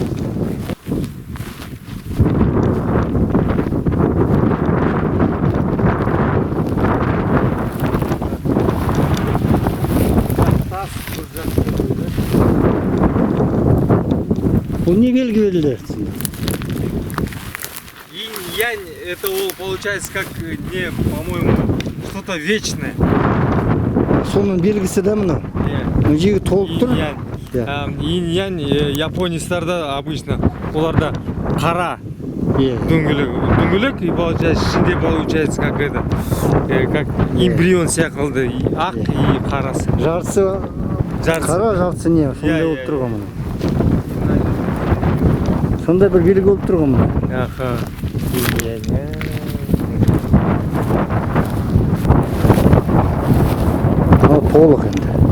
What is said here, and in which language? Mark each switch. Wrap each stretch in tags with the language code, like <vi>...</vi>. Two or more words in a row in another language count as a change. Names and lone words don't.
<kk>Бұл не белгі берілді?</kk> <ru>Инь-янь, это получается как, не, по-моему, что-то вечное.</ru> <kk>Соның белгісі да мынау. Мына жегі толып тұр. Инь-янь, японецтарда обычно, оларда қара дөңгелек,</kk> <ru>и получается,</ru> <kk>ішінде</kk> <ru>получается как это, как эмбрион</ru> <kk>сияқты, ақ и қарасы. Жартысы қара, жартысы не? Сондай болып тұрған мұны. Сондай бір белгі болып тұрған мұны. Аха. Толық енді.</kk>